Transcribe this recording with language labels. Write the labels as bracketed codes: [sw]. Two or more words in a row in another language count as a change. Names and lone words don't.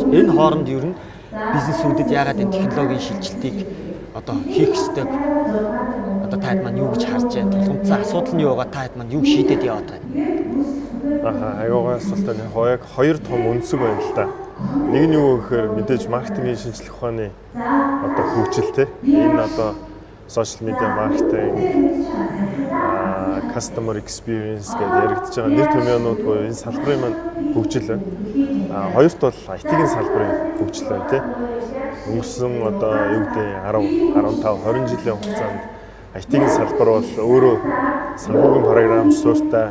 [mn] Энэ хооронд ер нь бизнесүүдэд яагаад энэ технологийн шилжилтийг одоо хийх ёстой одоо таад маань юу гэж харж байна? Тулгымцсан асуудал нь юугаа таад маань юу шийдээд яваад байна? Аюугаа асуултаа яг хоёр том үндсэг байна л да. Нэг нь юу гэхээр мэдээж маркетингийн шинжилгээ ухааны одоо хөгжил те. Энэ одоо [en] social media marketing, customer experience [mn] гэдэг яригдж байгаа нэр томьёонууд буюу энэ салбарын маань хөгжил байна. Хоёрт бол IT-ийн салбарын хөгжил байна те. Өнгөрсөн одоо юу гэдэг 10, 15, 20 жилийн хугацаанд IT-ийн салбар бол өөрөө санхүүгийн програм суурьтай.